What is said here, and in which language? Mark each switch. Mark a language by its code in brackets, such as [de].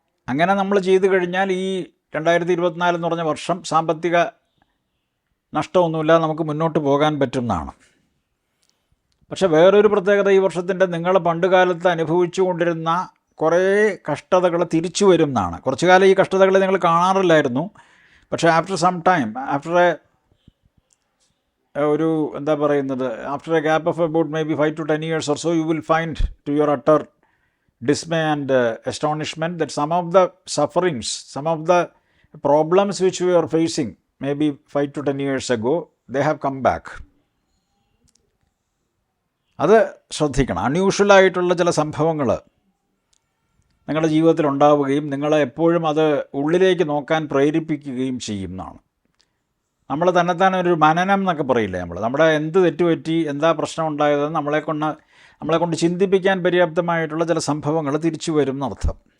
[ml] അങ്ങനെ നമ്മൾ ചെയ്തു കഴിഞ്ഞാൽ ഈ 2024 എന്ന് പറഞ്ഞ വർഷം സാമ്പത്തിക നഷ്ടമൊന്നുമില്ലാതെ നമുക്ക് മുന്നോട്ട് പോകാൻ പറ്റുന്നതാണ്. പക്ഷെ വേറൊരു പ്രത്യേകത ഈ വർഷത്തിൻ്റെ നിങ്ങൾ പണ്ടുകാലത്ത് അനുഭവിച്ചു കൊണ്ടിരുന്ന കുറേ കഷ്ടതകൾ തിരിച്ചു വരും എന്നാണ്. കുറച്ചു കാലം ഈ കഷ്ടതകൾ നിങ്ങൾ കാണാറില്ലായിരുന്നു. പക്ഷേ [en] after some time, after [ml] ഒരു എന്താ പറയുന്നത്, [en] After a gap of about maybe 5 to 10 years or so, you will find to your utter dismay and astonishment that some of the sufferings, some of the problems which we are facing maybe 5 to 10 years ago, they have come back. [ml] അത് ശ്രദ്ധിക്കണം. അൺയൂഷ്വലായിട്ടുള്ള ചില സംഭവങ്ങൾ നിങ്ങളുടെ ജീവിതത്തിൽ ഉണ്ടാവുകയും നിങ്ങളെ എപ്പോഴും അത് ഉള്ളിലേക്ക് നോക്കാൻ പ്രേരിപ്പിക്കുകയും ചെയ്യും എന്നാണ്. നമ്മൾ തന്നെത്താൻ ഒരു മനനം എന്നൊക്കെ പറയില്ലേ, നമ്മുടെ എന്ത് തെറ്റുപറ്റി, എന്താ പ്രശ്നം ഉണ്ടായതെന്ന് നമ്മളെ കൊണ്ട് ചിന്തിപ്പിക്കാൻ പര്യാപ്തമായിട്ടുള്ള ചില സംഭവങ്ങൾ തിരിച്ചു വരും എന്നർത്ഥം.